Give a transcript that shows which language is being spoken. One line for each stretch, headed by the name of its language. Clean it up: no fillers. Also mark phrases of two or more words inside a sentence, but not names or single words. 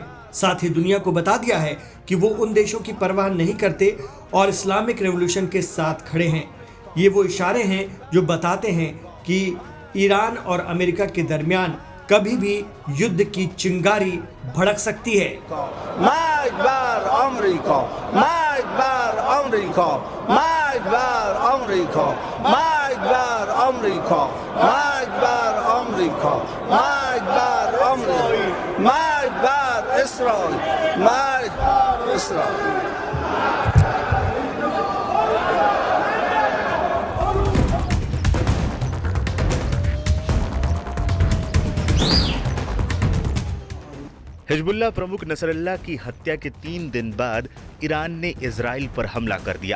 Hindi: साथ ही दुनिया को बता दिया है कि वो उन देशों की परवाह नहीं करते और
English: Islamic Revolution
Hindi: के साथ खड़े हैं। ये वो इशारे हैं जो बताते हैं कि ईरान और अमेरिका के दरमियान कभी भी युद्ध की चिंगारी भड़क सकती है।
Persian: مرگ بر آمریکا، مرگ بر آمریکا، مرگ بر آمریکا، مرگ بر آمریکا، مرگ بر آمریکا، مرگ بر آمریکا، مرگ بر اسرائیل، مرگ بر اسرائیل۔
Hindi: हिजबुल्लाह प्रमुख नसरल्लाह की हत्या के 3 दिन बाद ईरान ने इजराइल पर हमला कर दिया।